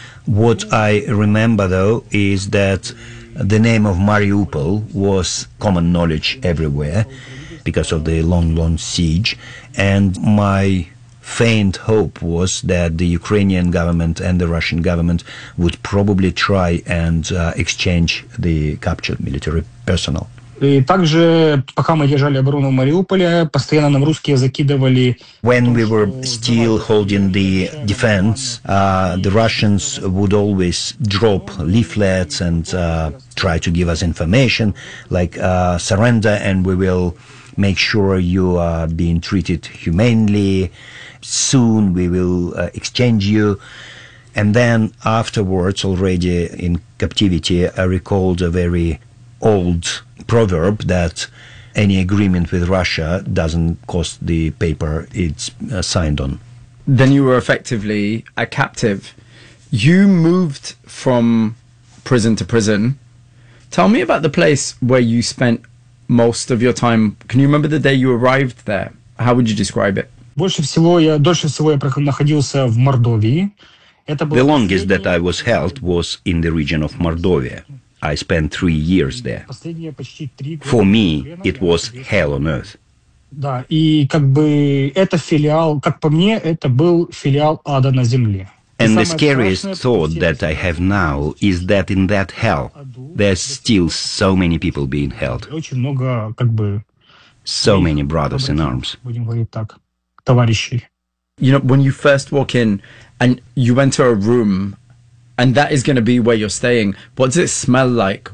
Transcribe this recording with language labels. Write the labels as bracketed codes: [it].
[en] What I remember though is that the name of Mariupol was common knowledge everywhere because of the long siege, and my faint hope was that the Ukrainian government and the Russian government would probably try and exchange the captured military personnel. [ru] И также, пока мы держали оборону в Мариуполе, постоянно нам русские закидывали... [en] When we were still holding the defense, the Russians would always drop leaflets and try to give us information, like surrender and we will make sure you are being treated humanely, soon we will exchange you. And then afterwards, already in captivity, I recalled a very old proverb that any agreement with Russia doesn't cost the paper it's signed on. Then you were effectively a captive. You moved from prison to prison. Tell me about the place where you spent most of your time. Can you remember the day you arrived there? How would you describe it? [ru] Больше всего я находился в Мордовии. [en] The longest that I was held was in the region of Mordovia. I spent 3 years there. For me, it was hell on earth. [ru] Да, и как бы это филиал, как по мне, это был филиал ада на земле. [en] And the scariest thought that I have now is that in that hell, there's still so many people being held. [ru] Очень много, как бы, [en] so many brothers in arms. [ru] Будем говорить так, товарищи. [en] You know, when you first walk in and you enter a room and that is going to be where you're staying, what does it smell like?